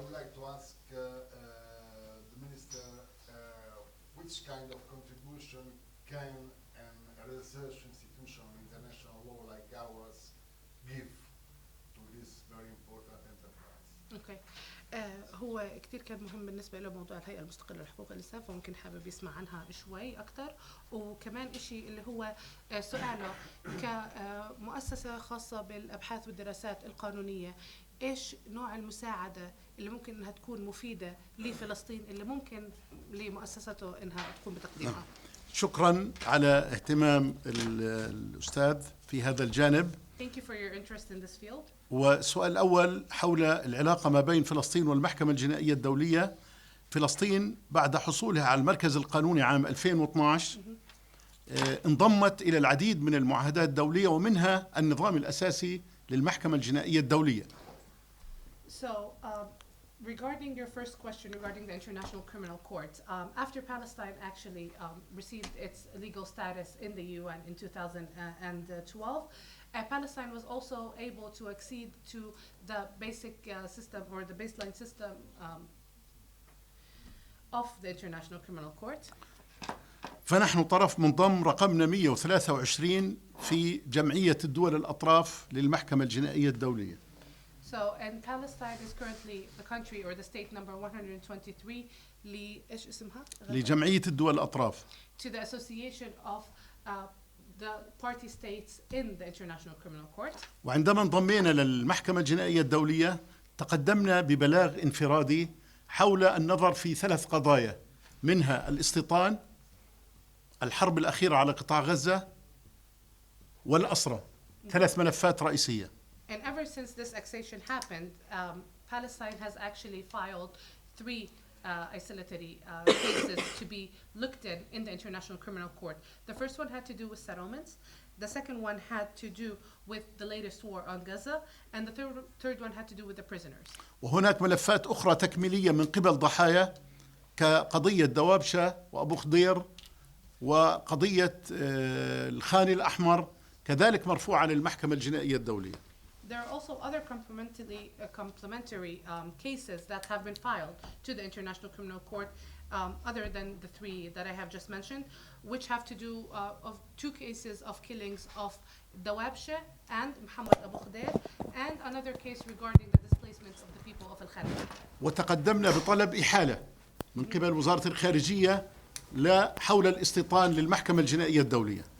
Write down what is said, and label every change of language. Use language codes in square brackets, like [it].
[en] would like to ask the Minister which kind of contribution can a research institution, international law like ours, give to this very important enterprise. Okay. [ar] هو كتير كان مهم بالنسبة له موضوع الهيئة المستقلة لحقوق الإنسان، فممكن حابب يسمع عنها شوي أكتر. وكمان إشي اللي هو سؤاله كمؤسسة خاصة بالأبحاث والدراسات القانونية، إيش نوع المساعدة اللي ممكن إنها تكون مفيدة لفلسطين اللي ممكن لمؤسسته إنها تكون بتقديمها. شكرا على اهتمام الأستاذ في هذا الجانب. [en] Thank you for your interest in this field. [ar] والسؤال الأول حول العلاقة ما بين فلسطين والمحكمة الجنائية الدولية. فلسطين بعد حصولها على المركز القانوني عام 2012 انضمت إلى العديد من المعاهدات الدولية ومنها النظام الأساسي للمحكمة الجنائية الدولية. [en] So, regarding your first question regarding the International Criminal Court, after Palestine actually received its legal status in the UN in 2012, Palestine was also able to accede to the basic system or the baseline system of the International Criminal Court. [ar] فنحن طرف منضم رقمنا 123 في جمعية الدول الأطراف للمحكمة الجنائية الدولية. [en] So, and Palestine is currently the country or the state number 123 [ar] إيش اسمها؟ لجمعية الدول الأطراف. [en] To the association of the party states in the International Criminal Court. [ar] وعندما انضمينا للمحكمة الجنائية الدولية تقدمنا ببلاغ انفرادي حول النظر في 3 قضايا، منها الاستيطان، الحرب الأخيرة على قطاع غزة، والأسرى. 3 ملفات رئيسية. [en] And ever since this accession happened, Palestine has actually filed 3 isolatory cases to be looked in the International Criminal Court. The first one had to do with settlements. The second one had to do with the latest war on Gaza. And the third one had to do with the prisoners. [ar] وهناك ملفات أخرى تكميلية من قبل ضحايا كقضية دوابشة وأبو خضير وقضية الخاني الأحمر كذلك مرفوعة للمحكمة الجنائية الدولية. [en] There are also other complementary cases that have been filed to the International Criminal Court, other than the 3 that I have just mentioned, which have to do of 2 cases of killings of Dawabshe and Muhammad Abu Khadir, and another case regarding the displacements of the people of Al-Kharija. [ar] وتقدمنا بطلب إحالة من قبل وزارة الخارجية حول الاستيطان للمحكمة الجنائية الدولية.